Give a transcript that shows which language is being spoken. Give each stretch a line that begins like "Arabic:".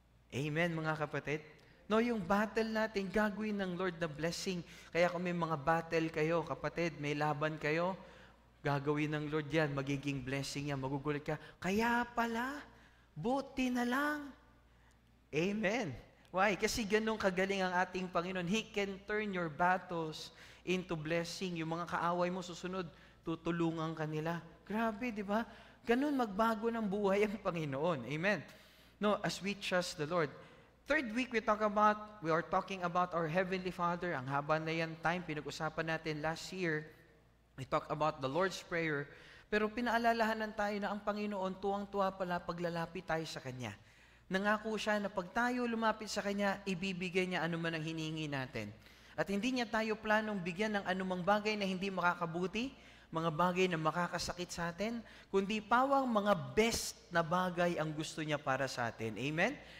Filipino: Amen, mga kapatid? Yung battle natin, gagawin ng Lord na blessing. Kaya kung may mga battle kayo, kapatid, may laban kayo, gagawin ng Lord yan, magiging blessing yan, magugulat ka. Kaya pala, buti na lang. Amen. Why? Kasi ganun kagaling ang ating Panginoon.
English: He can turn your battles into blessing.
Filipino: Yung mga kaaway mo susunod, tutulungan ka nila. Grabe, di ba? Ganun magbago ng buhay ang Panginoon.
English: Amen. As we trust the Lord. Third week, we are talking about our Heavenly Father.
Filipino: Ang haba na yan
English: time,
Filipino: pinag-usapan natin
English: last year. We talk about the Lord's Prayer.
Filipino: Pero pinaalalahanan tayo na ang Panginoon, tuwang-tuwa pala paglalapit tayo sa Kanya. Nangako siya na pag tayo lumapit sa Kanya, ibibigay niya anuman ang hiningi natin. At hindi niya tayo planong bigyan ng anumang bagay na hindi makakabuti, mga bagay na makakasakit sa atin, kundi pawang mga best na bagay ang gusto niya para sa atin. Amen?